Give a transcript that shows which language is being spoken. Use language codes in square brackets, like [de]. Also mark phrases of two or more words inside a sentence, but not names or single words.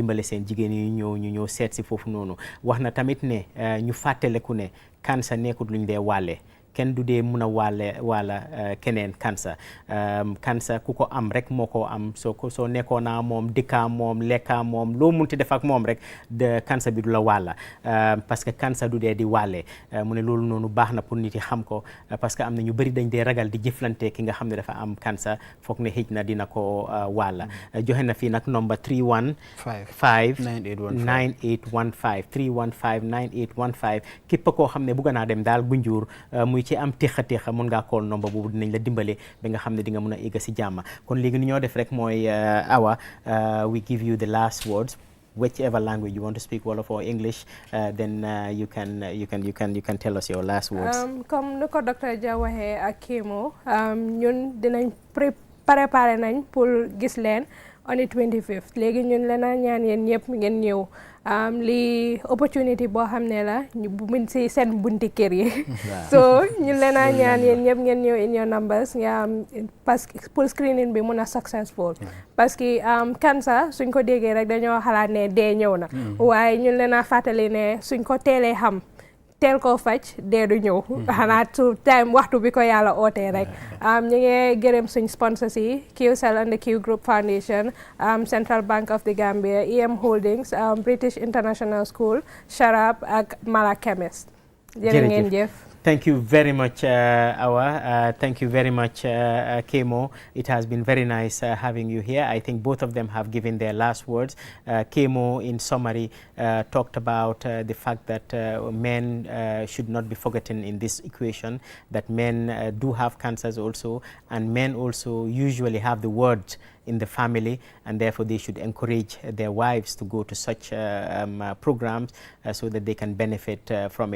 [wo] dimbale seen jigéen yi ñu ñëw seet si foofu noonu wax na tamit ne ñu fàttaleku ne cancer nekkut luñ dee wàlle kenn du dee mun a wàlla keneen cancer ku ko am rek moo ko am soo nekkoon naa moom dëkkaa moom lekkaa moom loo munti def ak moom rek de cancer bi du la wàlla [fr] parce que [wo] cancer du dee di wàlle mu ne loolu noonu baax na pour nit yi xam ko [fr] parce que [wo] am na ñu bëri dañ dee ragal di jëflante ki nga xam ne dafa am cancer foog ne xëj na dina ko wàlla joxe na fii nag number 315-9815 képp koo xam ne bëgg naa dem daal Gunjur muy ci am texa mën ngaa call number boobu dinañ la dimbale ba nga xam ne di nga mën a egg si jàmm kon léegi ni ñoo def rek mooy Awa [en] we give you the last words whichever language you want to speak, Wolof or English, then you can tell us your last words. [wo] Comme nu ko docteur Dia waxee ak Kemo ñun dinañ préparé nañ pour gis leen [en] on the 25th [wo] léegi ñun lena ñaan yéen ñëpp ngeen ñëw li opportunity boo xam ne la ñu mun si seen bunti kër yi so ñun lena ñaan yéen ñëpp ngeen ñëw [en] in your numbers [wo] nga [fr] parce que pour [wo] screening bi mun a successful [fr] parce que [wo] cancer suñ ko déggee rek dañoo xalaat ne dee ñëw na waaye ñun lena fàttali ne suñ ko teelee xam teel koo faj dee du ñëw xanaa su time waxtu bi ko yàlla ootee rek ñu ngi gërëm suñ sponsors yi QCell and the Q Group Foundation, Central Bank of the Gambia, EM Holdings, British International School, Sharab ak Mala Chemist. jërë ngeen jëf. [en] Thank you very much, Awa. Thank you very much, Kemo. It has been very nice having you here. I think both of them have given their last words. Kemo, in summary, talked about the fact that men should not be forgotten in this equation, that men do have cancers also, and men also usually have the word in the family, and therefore they should encourage their wives to go to such programs so that they can benefit from it.